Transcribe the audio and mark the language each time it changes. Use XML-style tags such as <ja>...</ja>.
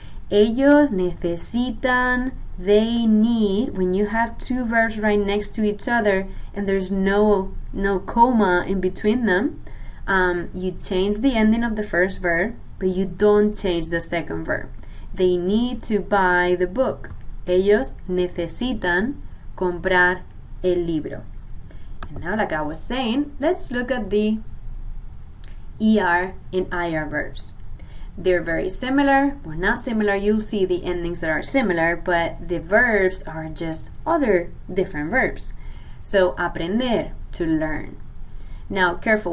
<es>Ellos necesitan,</es> <en>they need. When you have two verbs right next to each other and there's no comma in between them, you change the ending of the first verb, but you don't change the second verb. They need to buy the book.</en> <es>Ellos necesitan comprar el libro.</es> <en>And now, like I was saying, let's look at the ER and IR verbs. They're very similar. Well, not similar. You'll see the endings that are similar, but the verbs are just other different verbs. So, aprender, to learn. Now, careful.</en>